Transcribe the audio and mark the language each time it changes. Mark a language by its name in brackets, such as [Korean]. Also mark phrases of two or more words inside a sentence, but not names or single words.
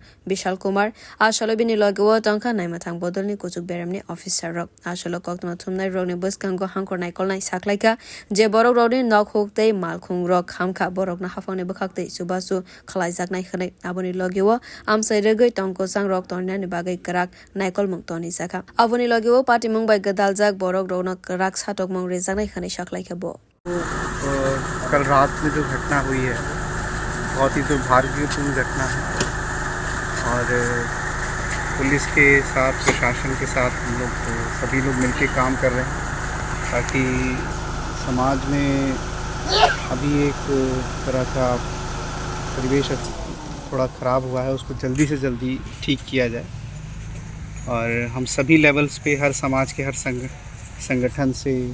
[Kok Borok] Bishal Kumar Ashalobini logewo tangka naimathang bodolni kuchuk beramni officer rok Ashalo koktoma thumnai rokni boskango hangkor naikol nai saklaika je borok rokni nok hoktei malkhung rok khamkha borokna hafangni bokhaktei subasu khalaijak nai khane aboni logewo amsai regoi tongko sang rok tornani bagai krak naikol mung toni jaka aboni logewo party mung bai gadaljak borok rokna krak satok mung rejak nai khane saklaika bo [Hindi] कल रात में जो घटना हुई है बहुत ही दुर्भाग्यपूर्ण घटना है और पुलिस के साथ प्रशासन के साथ हम लोग सभी लोग मिलकर काम कर रहे हैं ताकि समाज में अभी एक तरह का परिवेश थोड़ा ख़राब हुआ है उसको जल्दी से जल्दी ठीक किया जाए और हम सभी लेवल्स पे हर समाज के हर संगठन से